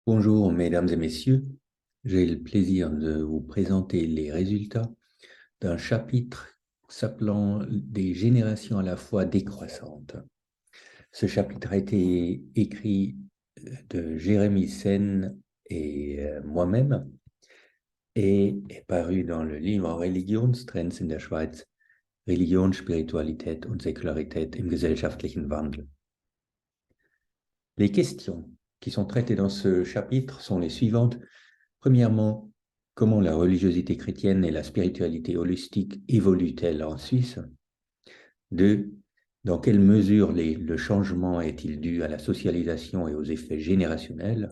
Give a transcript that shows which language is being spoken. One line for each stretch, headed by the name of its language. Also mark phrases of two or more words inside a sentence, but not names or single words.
French: Bonjour, mesdames et messieurs. J'ai le plaisir de vous présenter les résultats d'un chapitre s'appelant Des générations à la fois décroissantes. Ce chapitre a été écrit de Jérémy Sen et moi-même et est paru dans le livre Religionstrends in der Schweiz, Religion, Spiritualität und Säkularität im gesellschaftlichen Wandel. Les questions qui sont traitées dans ce chapitre sont les suivantes. Premièrement, comment la religiosité chrétienne et la spiritualité holistique évoluent-elles en Suisse? Deux, dans quelle mesure le changement est-il dû à la socialisation et aux effets générationnels?